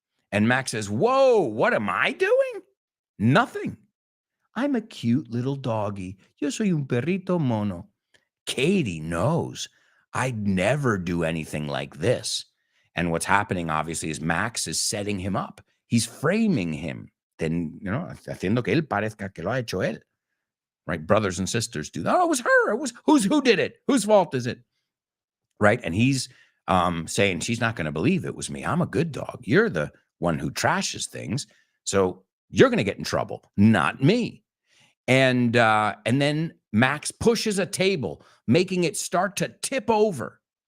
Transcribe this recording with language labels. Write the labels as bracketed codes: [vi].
[en] And Max says, whoa, what am I doing? Nothing. I'm a cute little doggy. [es] Yo soy un perrito mono. [en] Katie knows I'd never do anything like this. And what's happening, obviously, is Max is setting him up. He's framing him. [es] Then, haciendo que él parezca que lo ha hecho él. [en] Right? Brothers and sisters do that. Oh, it was her. Who did it? Whose fault is it? Right? And he's saying, she's not going to believe it was me. I'm a good dog. You're the one who trashes things. So you're going to get in trouble, not me. And then Max pushes a table, making it start to tip over.